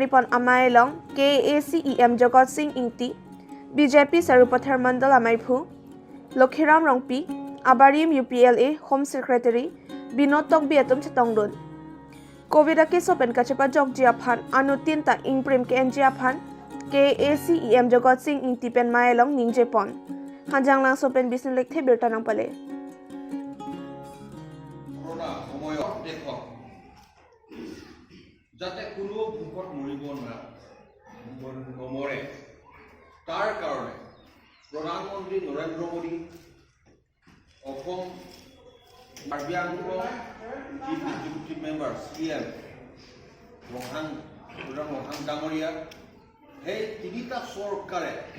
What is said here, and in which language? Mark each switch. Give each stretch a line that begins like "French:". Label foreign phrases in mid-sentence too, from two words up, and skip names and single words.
Karbi: pon amailong ke ACEM Jagat Singh Ingti BJP Sarupathar Mandal Amaiphu Lokhiram Rongpi Abarim UPLA
English: Home Secretary
Karbi: Binod Tokbi atum chetongdun Covid ke sopen kachepa jog jiaphan anutin ta ingprim ke jiaphan ke ACEM Jagat Singh Ingti pen mailong ningjepon hanjang lang sopen bisin lekthe berta nang pale
Assamese: Corona সময়ত দেখক যাতে কোনো ভূকত মৰিব নমৰে তাৰ কাৰণে প্ৰধানমন্ত্ৰী নৰেন্দ্ৰ মোদী অসম কাৰ্বি আংলং
English: chief executive member
Assamese: CM মহান ডাঙৰীয়া সেই তিনিটা চৰকাৰে